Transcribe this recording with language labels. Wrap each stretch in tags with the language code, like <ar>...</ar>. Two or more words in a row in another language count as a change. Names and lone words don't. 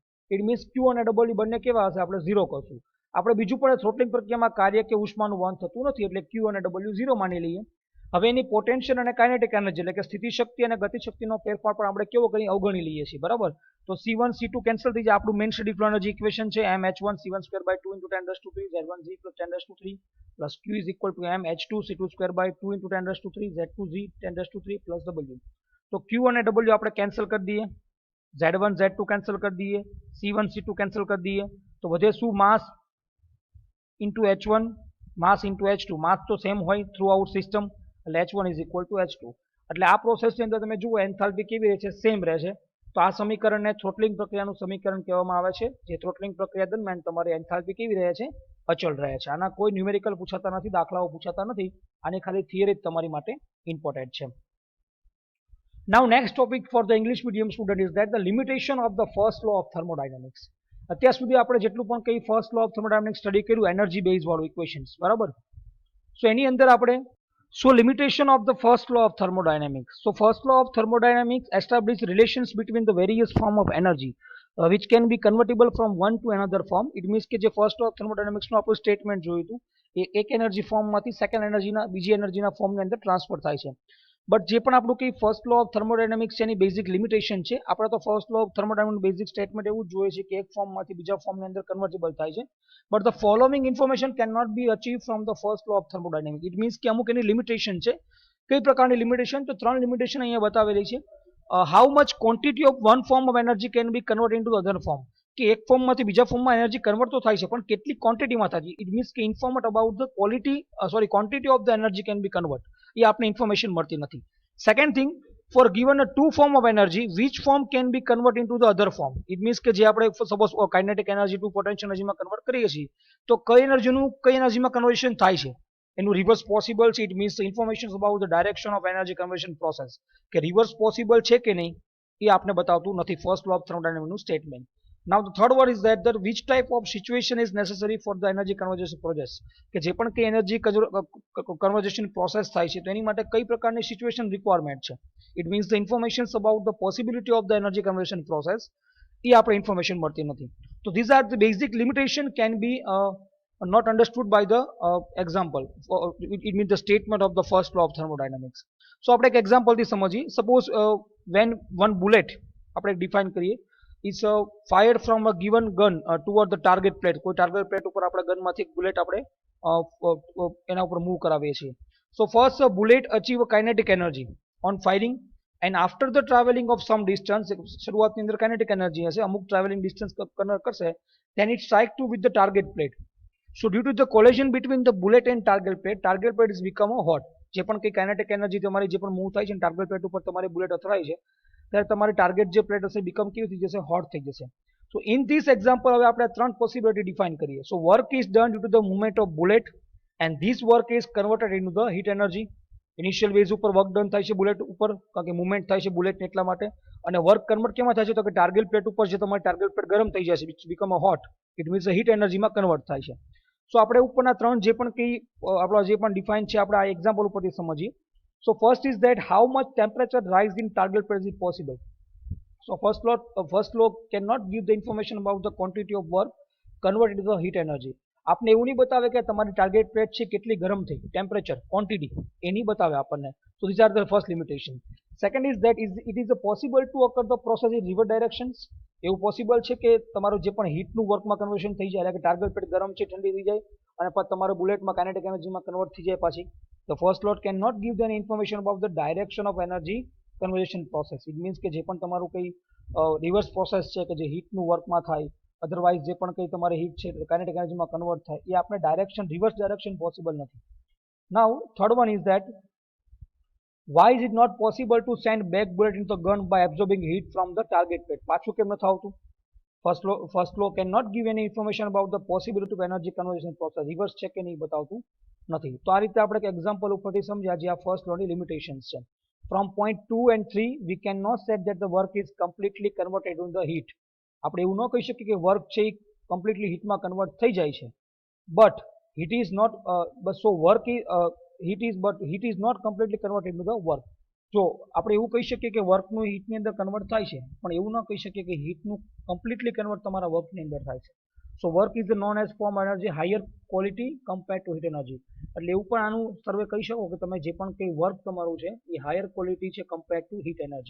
<en>it means</en> <gu>ક્યુ અને ડબલ્યુ બંને કેવા હશે? આપણે ઝીરો કરશું. આપણે બીજું પણ થ્રોટલિંગ પ્રક્રિયામાં કાર્ય કે ઉષ્માનું વહન થતું નથી એટલે ક્યુ અને ડબલ્યુ ઝીરો માની લઈએ. હવે એની પોટેન્શિયલ અને</gu> <en>kinetic energy</en> <gu>એટલે કે સ્થિતિ શક્તિ અને ગતિશક્તિનો ફેરફાર પણ આપણે કેવો કરી અવગણી લઈએ છીએ. બરાબર. તો C1 C2 કેન્સલ થઈ જાય. આપણું</gu> <en>main steady flow energy equation છે mh1 C1 square by 2 into 10 raised to 3 Z1 Z plus 10 raised to 3 plus Q is equal to mh2 C2 square by 2 into 10 raised to 3 Z2 Z 10 raised to 3 plus W.</en> <gu>તો Q અને W આપણે કેન્સલ કરી દઈએ, Z1 Z2 કેન્સલ કરી દઈએ, C1 C2 કેન્સલ કરી દઈએ. તો વધે શું?</gu> <en>mass into H1 mass into H2. માસ તો સેમ હોય through out system એટલે H1 is equal to H2.</en> <gu>એટલે આ પ્રોસેસની અંદર તમે જુઓ એન્થાલ્પી કેવી રહે છે? સેમ રહે છે. તો આ સમીકરણને થ્રોટલિંગ પ્રક્રિયાનું સમીકરણ કહેવામાં આવે છે. જે થ્રોટલિંગ પ્રક્રિયા દરમિયાન તમારી એન્થાલ્પી કેવી રહે છે? અચળ રહે છે. આના કોઈ ન્યુમેરિકલ પૂછાતા નથી, દાખલાઓ પૂછાતા નથી. આની ખાલી થિયરી જ તમારી માટે ઇમ્પોર્ટન્ટ છે.</gu> <en>Now next topic for the English medium student is that the limitation of the first law of thermodynamics.</en> <gu>અત્યાર સુધી આપણે જેટલું પણ કઈ</gu> <en>first law of thermodynamics</en> <gu>સ્ટડી કર્યું</gu> <en>energy base</en> <gu>વાળું ઇક્વેશન્સ. બરાબર. સો એની અંદર આપણે</gu> <en>limitation of the first law of thermodynamics. So first law of thermodynamics establish relations between the various form of energy which can be convertible from one to another form. It means</en> <gu>કે જે</gu> <en>first law of thermodynamics</en> <gu>નું આપણું સ્ટેટમેન્ટ જોયું હતું એ એક એનર્જી ફોર્મમાંથી સેકન્ડ એનર્જીના બીજી એનર્જીના ફોર્મની અંદર ટ્રાન્સફર થાય છે. બટ જે પણ આપણું કઈ</gu> <en>first law of thermodynamics</en> <gu>એની</gu> <en>basic limitation</en> <gu>છે. આપણે તો</gu> <en>first law of thermodynamics basic statement</en> <gu>એવું જ જોઈએ છે કે એક ફોર્મમાંથી બીજા ફોર્મની અંદર કન્વર્ટેબલ થાય છે.</gu> <en>But the following information can not be achieve from the first law of thermodynamics. it means</en> <gu>કે અમુક એની લિમિટેશન છે. કઈ પ્રકારની લિમિટેશન? તો ત્રણ લિમિટેશન અહીંયા બતાવેલી છે.</gu> <en>How much quantity of one form of energy can be convert into other form.</en> <gu>કે એક ફોર્મમાંથી બીજા ફોર્મમાં</gu> <en>energy convert</en> <gu>તો થાય છે પણ કેટલી ક્વોન્ટિટીમાં થાય છે.</gu> <en>It means કે informate about the quantity of the energy can be convert.</en> <gu>એ આપણે ઇન્ફોર્મેશન મળતી નથી.</gu> <en>Second thing, for given a two form of energy, which form can be converted into the other form? It means</en> <gu>કે જે આપણે સપોઝ</gu> <en>kinetic energy to potential</en> <gu>એનર્જીમાં કન્વર્ટ કરીએ છીએ તો કઈ એનર્જીનું કઈ એનર્જીમાં કન્વર્ઝન થાય છે એનું</gu> <en>reverse possible</en> <gu>છે.</gu> <en>It means information about the direction of energy conversion process કે reverse possible</en> <gu>છે કે નહીં એ આપણે બતાવતું નથી</gu> <en>first law of thermodynamicsનું statement. Now the third one is that which type of situation is necessary for the energy conversion process.</en> <gu>કે જે પણ કઈ</gu> <en>energy conversation process</en> <gu>થાય છે તો એની માટે કઈ પ્રકારની</gu> <en>situation requirement</en> <gu>છે.</gu> <en>It means the informations about the possibility of the energy conversion process</en> <gu>એ આપણે ઇન્ફોર્મેશન મળતી નથી.</gu> <en>તો these are the basic limitation can be not understood by the example. It means the statement of the first law of thermodynamics. So</en> <gu>આપણે એક એક્ઝામ્પલથી સમજીએ.</gu> <en>સપોઝ when one bullet</en> <gu>આપણે ડિફાઇન કરીએ</gu> <en>is fired from a given gun toward the target plate.</en> <gu>કોઈ</gu> <en>target plate</en> <gu>ઉપર આપણે ગનમાંથી એક બુલેટ આપણે એના ઉપર મૂવ કરાવીએ છીએ.</gu> <en>So first a bullet achieve a kinetic energy on firing and after the traveling of some distance,</en> <gu>શરૂઆતની અંદર</gu> <en>kinetic energy</en> <gu>હશે, અમુક</gu> <en>traveling distance</en> <gu>કન્વર્ટ કરશે,</gu> <en>then it strike to with the target plate. So due to the collision between the bullet and target plate is become a hot.</en> <gu>જે પણ કઈ</gu> <en>kinetic energy</en> <gu>તમારી જે પણ મૂવ થાય છે</gu> <en>target plate</en> <gu>ઉપર તમારી બુલેટ અથડાય છે ત્યારે તમારી ટાર્ગેટ જે પ્લેટ હશે બીકમ કેવી થઈ જશે? હોટ થઈ જશે.</gu> <en>so in this example</en> <gu>હવે આપણે ત્રણ પોસિબિલિટી ડિફાઇન કરીએ.</gu> <en>So work is done due to the movement of bullet and this work is converted into the heat energy.</en> <gu>ઇનિશિયલ વેઝ ઉપર</gu> <en>work done</en> <gu>થાય છે બુલેટ ઉપર કારણ કે મુવમેન્ટ થાય છે બુલેટને એટલા માટે. અને વર્ક કન્વર્ટ કેમાં થાય છે તો કે</gu> <en>target plate</en> <gu>ઉપર જે તમારી</gu> <en>target plate</en> <gu>ગરમ થઈ જશે</gu> <en>which become a hot. it means</en> <gu>હીટ એનર્જીમાં કન્વર્ટ થાય છે. સો આપણે ઉપરના ત્રણ જે પણ કંઈ આપણા જે પણ ડિફાઇન છે આપણે આ એક્ઝામ્પલ ઉપરથી સમજીએ.</gu> <en>So first is that how much temperature rise in target plate is possible. So first law cannot give the information about the quantity of work converted into the heat energy.</en> <gu>આપને એવું નહીં બતાવે કે તમારી</gu> <en>target plate</en> <gu>છે કેટલી ગરમ થઈ,</gu> <en>temperature quantity</en> <gu>એ નહીં બતાવે આપણને.</gu> <en>So these are the first limitation. Second is that it is possible to occur the process in reverse directions.</en> <gu>એવું પોસિબલ છે કે તમારું જે પણ હીટનું વર્કમાં કન્વર્શન થઈ જાય એટલે કે</gu> <en>target plate</en> <gu>ગરમ છે ઠંડી થઈ જાય અને પછી તમારું બુલેટમાં કાઇનેટિક એનર્જીમાં કન્વર્ટ થઈ જાય પાછી.</gu> <en>The first law cannot give any information about the direction of energy conversation process. it means</en> <gu>કે જે પણ તમારું કંઈ</gu> <en>reverse process</en> <gu>છે કે જે હીટનું વર્કમાં થાય અધરવાઇઝ જે પણ કંઈ તમારે હીટ છે કાઇનેટિક એનર્જીમાં કન્વર્ટ થાય એ આપણે</gu> <en>reverse direction possible</en> <gu>નથી.</gu> <en>Now third one is that Why is it not possible to send back bullet into the gun by absorbing heat from the target pad?</en> <gu>પાછું કેમ નથી આવતું?</gu> <en>First law cannot give any information about the possibility of energy conversion process.</en> <gu>રિવર્સ છે કે નહીં બતાવતું નથી. તો આ રીતે આપણે એક્ઝામ્પલ ઉપરથી સમજ્યા જે આ ફર્સ્ટ લોની લિમિટેશન્સ છે.</gu> <en>From point 2 and 3 we cannot say that the work is completely converted into the heat.</en> <gu>આપણે એવું ન કહી શકીએ કે વર્ક છે એ કમ્પ્લીટલી હીટમાં કન્વર્ટ થઈ જાય છે.</gu> <en>But heat is not so work is heat is not completely converted into the work.</en> <gu>જો આપણે એવું કહી શકીએ કે વર્કનું હીટની અંદર કન્વર્ટ થાય છે પણ એવું ન કહી શકીએ કે હીટનું કમ્પ્લીટલી કન્વર્ટ તમારા વર્કની અંદર થાય છે.</gu> <en>So work is known as form energy higher quality compare to heat energy.</en> <gu>એટલે એવું પણ આનું સર્વે કહી શકો કે તમે જે પણ કંઈ વર્ક તમારું છે એ</gu> <en>higher quality</en> <gu>છે</gu> <en>compare to heat energy.</en>